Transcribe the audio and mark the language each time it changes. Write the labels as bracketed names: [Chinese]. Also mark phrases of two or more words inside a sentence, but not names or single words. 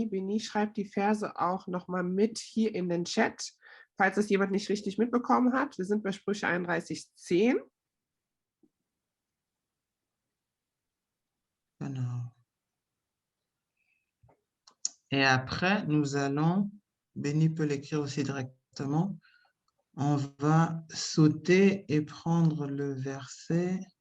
[German] Beni schreibt die Verse auch nochmal mit hier in den Chat, falls es jemand nicht richtig mitbekommen hat. Wir sind bei Sprüche 31,10. Genau. [French] Et après, nous allons, Béni peut l'écrire aussi directement, on va sauter et prendre le verset.